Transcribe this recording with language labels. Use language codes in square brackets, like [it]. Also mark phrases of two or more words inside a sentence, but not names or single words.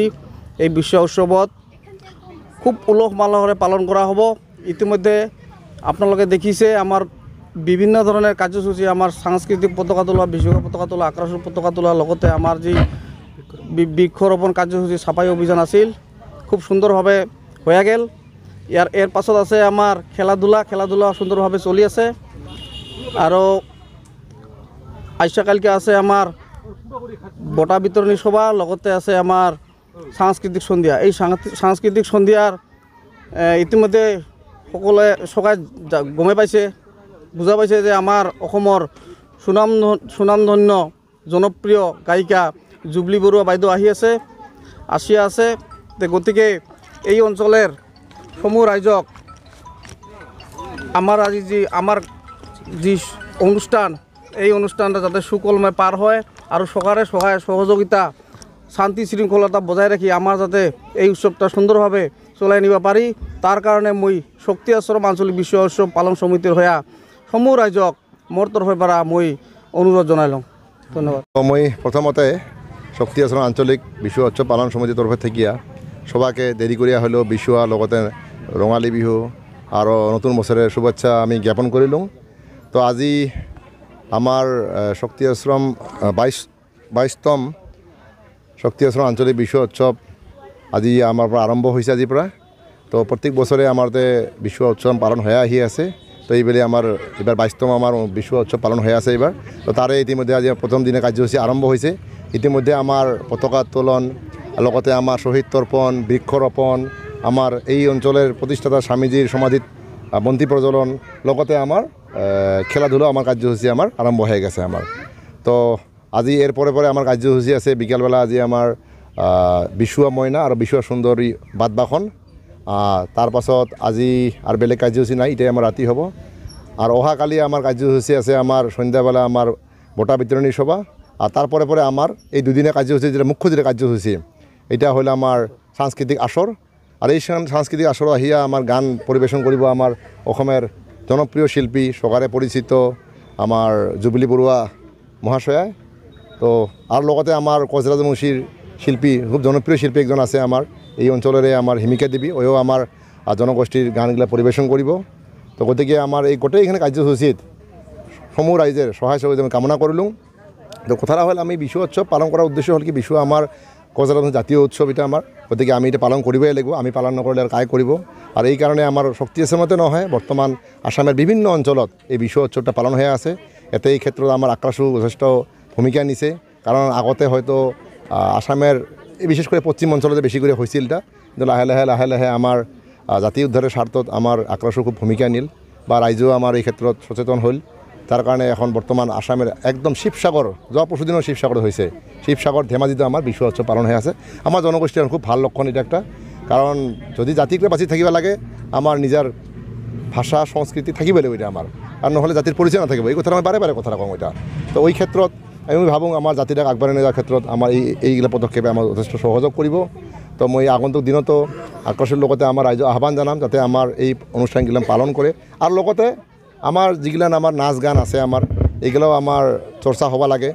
[as] এই বিশ্ব উৎসবত খুব উলহ মালহরে পালন করা হব। ইতিমধ্যে আপনারা দেখিছে আমার বিভিন্ন ধরনের কার্যসূচী, আমার সাংস্কৃতিক পতাকা তোলা, বিশ্বকাপ পতাকা তোলা, আক্রাসুর পতাকা তোলা, লগতে আমার যে বৃক্ষরোপণ কার্যসূচী সাফাই অভিযান আছিল খুব সুন্দরভাবে হয়ে গেল। এর পাছত আছে আমার খেলাধুলা সুন্দরভাবে চলি আছে। আৰু আইসাকালকে আছে আমার বঁটা বিতরণী সভা, লগতে আছে আমার সাংস্কৃতিক সন্ধিয়া। এই সাংস্কৃতিক সন্ধিয়ার ইতিমধ্যে সকলে সবাই গমে পাইছে, বুঝা পাইছে যে আমার অসমৰ সুনামধন্য জনপ্রিয় গায়িকা জুবলি বৰুৱা বাইদেউ আসিয়া আছে। গতিকে এই অঞ্চলের সমূহ রাইজক আমার আজি যি অনুষ্ঠান, এই অনুষ্ঠানটা যাতে সুকলমে পার হয় আর সরকারের সহায় সহযোগিতা শান্তি শৃঙ্খলতা বজায় রাখি আমার যাতে এই উৎসবটা সুন্দরভাবে চলাই নিব পারি, তার কারণে মই শক্তি আশ্রম আঞ্চলিক বিশ্ব উৎসব পালন সমিতির হয়ে সমূহ রাইজক মোর তরফের পৰা মই অনুরোধ জনাইলং। ধন্যবাদ। মই প্রথমতে শক্তি আশ্রম আঞ্চলিক বিশ্ব উৎসব পালন সমিতির তরফে থাকিয়া সবাকে দেরি করিয়া হলেও বিশুয়া লগতে রঙালী বিহু আর নতুন বছরের শুভেচ্ছা আমি জ্ঞাপন করিলুম। তো আজি আমার শক্তি আশ্রম 22তম শক্তি আশ্রম আঞ্চলিক বিশ্ব উৎসব আজি আমার আরম্ভ হয়েছে আজির পৰা। তো প্রত্যেক বছরে আমারতে বিশ্ব উৎসব পালন হয়ে আহি আছে। তো এইবেলে আমার এবার 22তম আমার বিশ্ব উৎসব পালন হয়ে আছে এবার। তো তারে ইতিমধ্যে আজি প্রথম দিনে কার্যসূচী আরম্ভ হয়েছে। ইতিমধ্যে আমার পতাকা উত্তোলন, লগতে আমার শহীদ তর্পণ, বৃক্ষরোপণ, আমার এই অঞ্চলের প্রতিষ্ঠাতা স্বামীজির সমাধিত বন্তি প্রজ্বলন, লগতে আমার খেলাধুলা আমার কার্যসূচী আমার আরম্ভ হয়ে গেছে আমার। তো আজি এর পরে আমার কার্যসূচী আছে বিকালবেলা আজি আমার বিশুয়া ময়না আর বিশুয়া সুন্দরী বাদবাখন। তার পাছত আজি আর বেলেগ কার্যসূচী নাই, এটাই আমার রাতি হব। আর অহাকালি আমার কার্যসূচী আছে আমার সন্ধ্যাবেলা আমার বঁটা বিতরণী সভা। আর তারপরে আমার এই দুদিনের কার্যসূচী যেটা মুখ্য যেটা কার্যসূচী এটা হলো আমার সাংস্কৃতিক আসর। আর এই সাংস্কৃতিক আসর আহিয়া আমার গান পরিবেশন করব আমার অসমের জনপ্রিয় শিল্পী সরকারে পরিচিত আমার জুবলি বৰুৱা মহাশয়ায়। তো আর লগতে আমার কচৰাজমুচিৰ শিল্পী, খুব জনপ্রিয় শিল্পী একজন আছে আমার এই অঞ্চলরে আমার হিমিকা দেবী, ওও আমার জনগোষ্ঠীর গানগুলা পরিবেশন করব। তো গতিকে আমার এই গোটেই এখানে কার্যসূচীত সমূহ রাইজের সহায় সহযোগিতা আমি কামনা করলুম। তো কথাটা হল আমি বিশু উৎসব পালন করার উদ্দেশ্য হল কি বিশু আমার কোচ ৰাজবংশী জাতীয় উৎসৱ এটা আমাৰ, গতিকে আমি এটা পালন কৰিবই লাগিব। আমি পালন নকৰিলে আৰু কাই কৰিব। আৰু এই কাৰণে আমাৰ শক্তি আশ্ৰমতে নহয়, বৰ্তমান আসামের বিভিন্ন অঞ্চলত এই বিশ্বু উৎসৱটা পালন হৈ আছে। এতে এই ক্ষেত্ৰত আমাৰ আক্ৰাসু যথেষ্ট ভূমিকা নিছে, কারণ আগতে হয়তো আসামের বিশেষ করে পশ্চিম অঞ্চলতে বেশি করে হয়েছিল এটা, কিন্তু লাহে লাহে আমার জাতি উদ্ধারের স্বার্থত আমার আক্রাসু খুব ভূমিকা নিল বা রাইজেও আমার এই ক্ষেত্ৰত সচেতন হল। তার কারণে এখন বর্তমান আসামের একদম শিবসাগর, যোৱা পরশুদিনও শিবসাগর হয়েছে, শিবসাগর ধেমাজিতে আমার বিশ্বু উৎসৱ পালন হয়ে আছে। আমার জনগোষ্ঠীর খুব ভাল লক্ষণ এটা একটা, কারণ যদি জাতিকে বাঁচি থাকিব লাগে আমার নিজের ভাষা সংস্কৃতি থাকিব লাগিব এটা আমার, আর নহলে জাতির পরিচয় না থাকিব। এই কথা আমি বারে বারে কথা কম এটা। তো ওই ক্ষেত্ৰত আমি ভাবোঁ আমাৰ জাতিটাক আগবাঢ়াই নিয়াৰ ক্ষেত্ৰত আমাৰ এইগিলা পদক্ষেপে আমাৰ যথেষ্ট সহযোগ কৰিব। তো মই আগন্তুক দিনতো আক্ৰাসুৰ লগতে আমাৰ ৰাইজক আহ্বান জনাম যাতে আমাৰ এই অনুষ্ঠানগিলা পালন কৰে, আৰু লগতে আমাৰ যিগিলান আমাৰ নাচ গান আছে আমাৰ এইগিলাও আমাৰ চৰ্চা হ'ব লাগে।